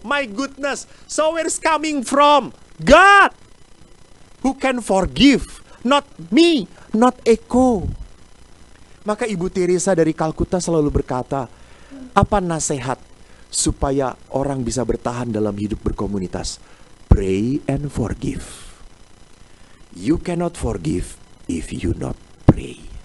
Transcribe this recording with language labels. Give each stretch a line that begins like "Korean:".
English: My goodness, so where is coming from? God, who can forgive, not me, not Eko.
Indonesian: Maka Ibu Teresa dari Kalkuta selalu berkata, apa nasihat supaya orang bisa bertahan dalam hidup berkomunitas?
English: Pray and forgive. You cannot forgive if you not pray.